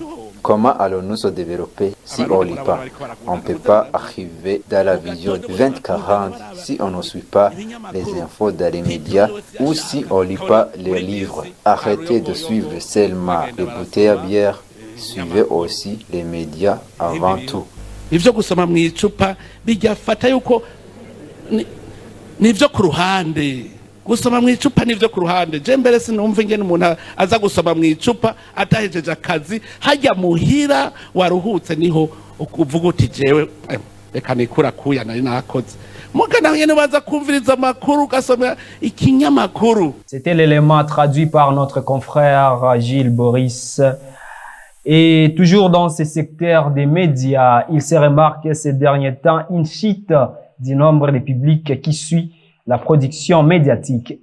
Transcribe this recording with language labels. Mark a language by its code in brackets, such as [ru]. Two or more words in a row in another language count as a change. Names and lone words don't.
[fr] Comment allons-nous se développer si on ne lit pas? On ne peut pas arriver dans la vision 2040 si on ne suit pas les infos dans les médias ou si on ne lit pas les livres. Arrêtez de suivre seulement les bouteilles à bière, suivez aussi les médias avant tout. [rn] Ivyo gusoma mwicupa bijafata yuko nivyo ku ruhande. Gusoma mwicupa nivyo ku ruhande. Je mbere sinumva ingene umuntu aza gusoma mwicupa atahejeje akazi hajya muhira waruhutse niho ukuvuga uti jewe reka nikura kuya nari nakoze. [fr] C'était l'élément traduit par notre confrère Gilles Boris. Et toujours dans ce secteur des médias, il s'est remarqué ces derniers temps une chute du nombre de publics qui suit la production médiatique.